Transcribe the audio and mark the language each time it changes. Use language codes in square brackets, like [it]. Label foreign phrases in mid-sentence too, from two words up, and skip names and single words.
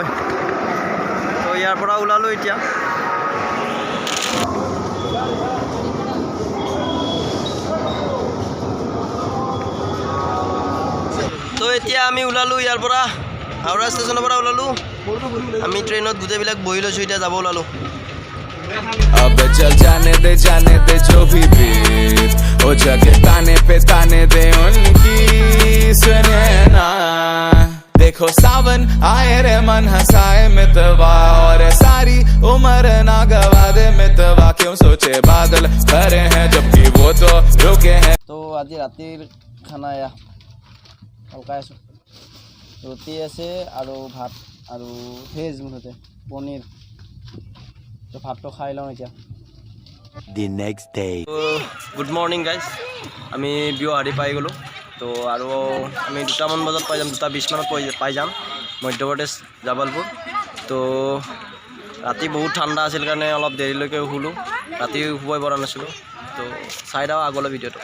[as] তো ইয়াৰ পৰা ওলালোঁ এতিয়া। তো এতিয়া আমি ওলালোঁ ইয়াৰ পৰা, হাওৰা ষ্টেচনৰ পৰা ওলালোঁ। আমি ট্ৰেইনত গোটেইবিলাক বহি লৈছোঁ, এতিয়া যাব ওলালোঁ। [hi] अब चल जाने दे जो भी बीत ओ जगह ताने दे उनकी सुने ना देखो सावन आए रे मन हंसाए मितवा और सारी उम्र ना गवा दे मितवा क्यों सोचे बादल भरे हैं जबकि वो तो रुके हैं। [as] তো আজি ৰাতিৰ খানা এয়া অলকাই আছোঁ। ৰুটি আছে আৰু ভাত আৰু ভেজ মুঠতে পনীৰ। তো ভাতটো খাই লওঁ এতিয়া। [en] The next day. good morning guys, [as] আমি বিহাৰী পাই গ'লোঁ। তো আৰু আমি 2টামান বজাত পাই যাম, 2:20 মানত পাই যাম মধ্যপ্ৰদেশ জব্বলপুৰ। তো ৰাতি বহুত ঠাণ্ডা আছিল কাৰণে অলপ দেৰিলৈকে শুলোঁ, ৰাতি শুবই পৰা নাছিলোঁ। তো চাই দাও আগলৈ ভিডিঅ'টো।